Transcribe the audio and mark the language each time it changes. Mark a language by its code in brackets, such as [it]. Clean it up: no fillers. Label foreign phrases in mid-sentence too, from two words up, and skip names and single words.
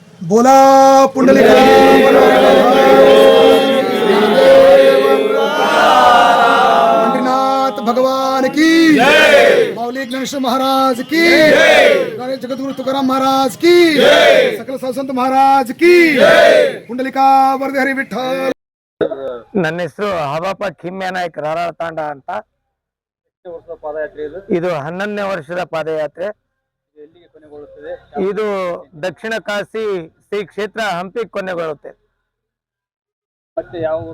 [mr] बोला पुंडलिक पंडरीनाथ भगवान की माऊली ज्ञानेश्वर महाराज की जगद्गुरु तुकाराम महाराज की सकल साधु महाराज की पुंडलिका वरदे हरि विठ्ठल. [kn] ನನ್ನ ಹೆಸರು ಹಬಾಪ ಕಿಮ್ಯಾನಾಯ್ಕ ರಾರಾಳ ತಾಂಡ ಅಂತ. ಇದು 11ನೇ ವರ್ಷದ ಪಾದಯಾತ್ರೆ. ಇದು ದಕ್ಷಿಣ ಕಾಶಿ ಶ್ರೀ ಕ್ಷೇತ್ರ ಹಂಪಿ ಕೊನೆಗೊಳ್ಳುತ್ತೆ. ಮತ್ತೆ ಯಾವ ಊರು